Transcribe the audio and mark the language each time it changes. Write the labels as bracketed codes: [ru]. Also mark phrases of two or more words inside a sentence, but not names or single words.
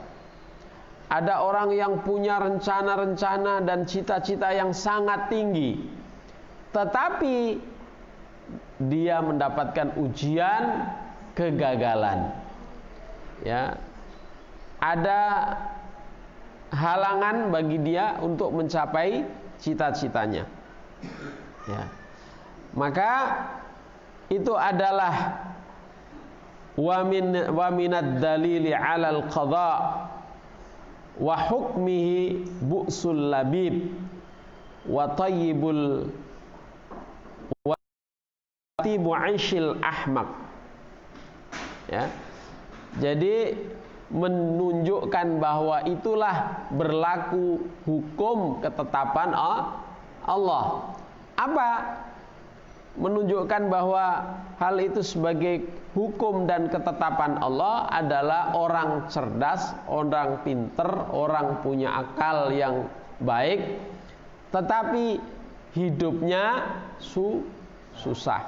[id] Ada orang yang punya rencana-rencana dan cita-cita yang sangat tinggi, tetapi dia mendapatkan ujian kegagalan. Ya, ada halangan bagi dia untuk mencapai cita-citanya. Ya, maka itu adalah [ar] ومن الدليل على القضاء وحكمه بؤس اللبيب وطيب وطيب عيش الأحمق. [id] Ya. Jadi menunjukkan bahwa itulah berlaku hukum ketetapan Allah. Apa? Menunjukkan bahwa hal itu sebagai hukum dan ketetapan Allah adalah orang cerdas, orang pinter, orang punya akal yang baik, tetapi hidupnya susah.